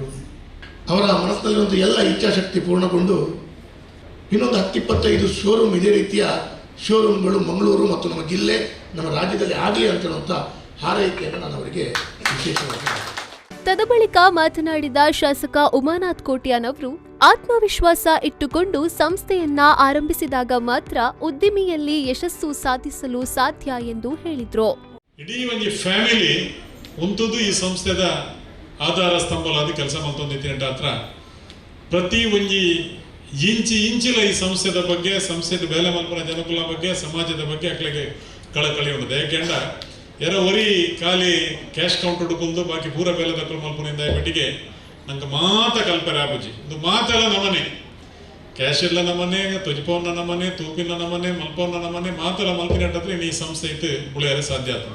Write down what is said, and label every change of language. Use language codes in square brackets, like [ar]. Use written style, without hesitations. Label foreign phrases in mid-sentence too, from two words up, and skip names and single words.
[kn] ಅವರ ಮನಸ್ಸಿನಲ್ಲಿರುವಂಥ ಎಲ್ಲ ಇಚ್ಛಾಶಕ್ತಿ ಪೂರ್ಣಗೊಂಡು ಇನ್ನೊಂದು 10-25 ಶೋರೂಮ್, ಇದೇ ರೀತಿಯ ಶೋರೂಮ್ಗಳು ಮಂಗಳೂರು ಮತ್ತು ನಮ್ಮ ಜಿಲ್ಲೆ, ನಮ್ಮ ರಾಜ್ಯದಲ್ಲಿ ಆಗಲಿ ಅಂತ ಹೇಳುವಂಥ ಹಾರೈಕೆಯನ್ನು ನಾನು ಅವರಿಗೆ ವಿಶೇಷವಾಗಿ. ತದಬಳಿಕ ಮಾತನಾಡಿದ ಶಾಸಕ ಉಮಾನಾಥ್ ಕೋಟ್ಯಾನ್ ಅವರು, ಆತ್ಮವಿಶ್ವಾಸ ಇಟ್ಟುಕೊಂಡು ಸಂಸ್ಥೆಯನ್ನ ಆರಂಭಿಸಿದಾಗ ಮಾತ್ರ ಉದ್ದಿಮೆಯಲ್ಲಿ ಯಶಸ್ಸು ಸಾಧಿಸಲು ಸಾಧ್ಯ ಎಂದು ಹೇಳಿದ್ರು. [tcy] ಇಡೀ ಒಂದು ಫ್ಯಾಮಿಲಿ ಉಂಟುದು ಈ ಸಂಸ್ಥೆದ ಆಧಾರ ಸ್ತಂಭಲಾದ ಕೆಲಸ ಮಾಡ್ತೊಂದಿತ್ತಿನ ಹತ್ರ ಪ್ರತಿ ಒಂಜಿ ಇಂಚಿಲ ಈ ಸಂಸ್ಥೆದ ಬಗ್ಗೆ, ಸಂಸ್ಥೆದ ಬೇಲೆ ಮಲ್ಪನ ಜನಕುಲ ಬಗ್ಗೆ, ಸಮಾಜದ ಬಗ್ಗೆ ಅಕ್ಲಿಗೆ ಕಳಕಳಿ ಉಂಟು. ಯಾಕೆಂಡ ಎರ ಒರಿ ಖಾಲಿ [en] cash counter [tcy] ಕುಂದು ಬಾಕಿ ಪೂರ ಬೇಲೆ ದಕ್ಕಲು ಮಲ್ಪನಿಂದ ಬಿಟ್ಟಿಗೆ ನಂಗೆ ಮಾತ ಕಲ್ಪರೆ ಆಪುಜಿ ಇದು ಮಾತೆಲ್ಲ ನಮನೆ, ಕ್ಯಾಶ್ ಎಲ್ಲ ನಮನೆ, ತುಜಿಪವನ್ನ ನಮನೆ, ತೂಪಿನ ನಮನೆ, ಮಲ್ಪವನ್ನ ನಮನೆ, ಮಾತೆಲ್ಲ ಮಲ್ಪಿನಟ್ಟದ್ರೆ ಈ ಸಂಸ್ಥೆ ಇತ್ತು ಉಳಿಯರೆ ಸಾಧ್ಯ ಆತ.